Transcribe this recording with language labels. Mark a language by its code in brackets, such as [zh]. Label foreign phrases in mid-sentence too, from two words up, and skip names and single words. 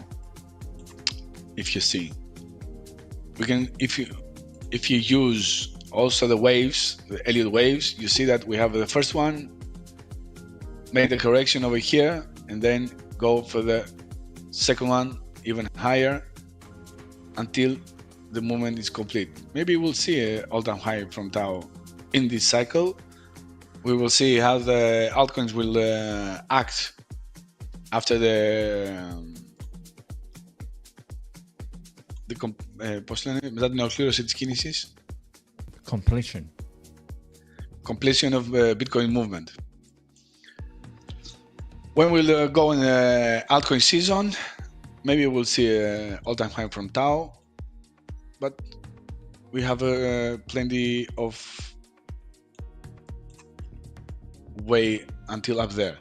[en] If you see, we can if you use also the waves, the Elliott waves, you see that we have the first one, make the correction over here, and then go for the second one even higher until the movement is complete. Maybe we'll see an all-time high from Tau in this cycle. We will see how the altcoins will act after [el] πώς λένε, μετά την ολοκλήρωση της κίνησης. [en] Completion of Bitcoin movement. When we'll go in the altcoin season, maybe we'll see an all-time high from Tau, but we have plenty of way until up there.